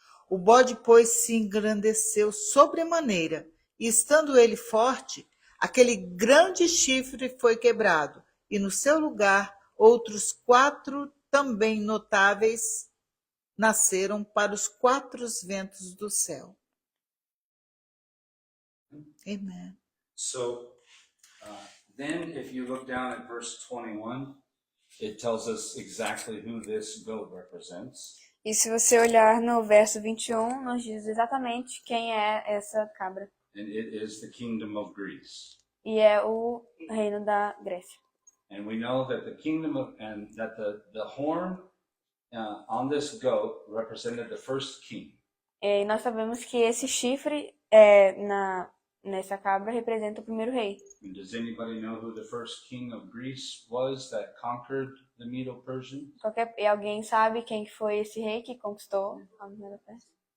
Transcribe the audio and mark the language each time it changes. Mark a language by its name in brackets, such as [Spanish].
[Portuguese] O bode, pois, se engrandeceu sobremaneira, e estando ele forte, aquele grande chifre foi quebrado, e no seu lugar outros 4 também notáveis nasceram para os 4 ventos do céu. [English] Amen. So then if you look down at verse 21, it tells us exactly who this goat represents. [Portuguese] E se você olhar no verso 21, nos diz exatamente quem é essa cabra. [English] And it is the kingdom of Greece. [Portuguese] E é o reino da Grécia. [English] And we know that the kingdom of, and that the horn on this goat represented the first king. [Portuguese] E nós sabemos que esse chifre nessa cabra representa o primeiro rei. [English] And does anybody know who the first king of Greece was that conquered the Medo-Persians? [Portuguese] E alguém sabe quem que foi esse rei que conquistou a primeira peça?